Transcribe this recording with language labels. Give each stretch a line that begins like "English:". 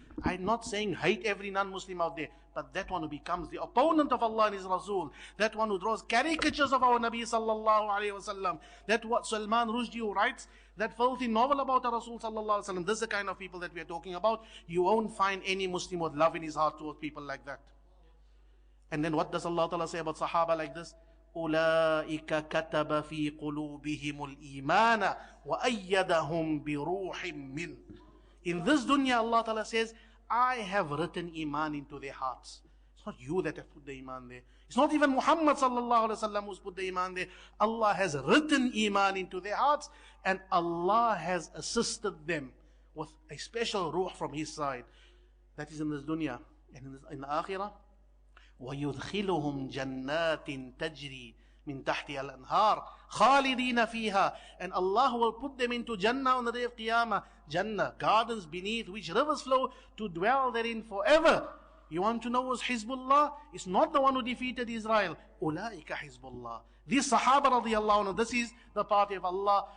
English: I'm not saying hate every non-Muslim out there, but that one who becomes the opponent of Allah and His Rasul, that one who draws caricatures of our Nabi sallallahu alaihi wasallam, that what Salman Rushdie who writes that filthy novel about the Rasul sallallahu alaihi wasallam, this is the kind of people that we are talking about. You won't find any Muslim with love in his heart towards people like that. And then what does Allah Ta'ala say about Sahaba like this?
Arabic: أولئك كتب في قلوبهم الإيمان وأيدهم بروح من.
English: In this dunya, Allah Ta'ala says, I have written Iman into their hearts. It's not you that have put the Iman there. It's not even Muhammad sallallahu alaihi wasallam who's put the Iman there. Allah has written Iman into their hearts, and Allah has assisted them with a special ruh from His side. That is in this dunya. And in the akhirah,
Arabic: وَيُدْخِلُهُمْ جَنَّاتٍ تَجْرِي مِنْ تَحْتِهَا الْأَنْهَارِ خَالِدِينَ فِيهَا.
English: And Allah will put them into Jannah on the day of Qiyamah. Jannah, gardens beneath which rivers flow, to dwell therein forever. You want to know who's Hizbullah? It's not the one who defeated Israel. أُولَٰئِكَ Hizbullah. These Sahaba radiallahu anhu, this is the party of Allah.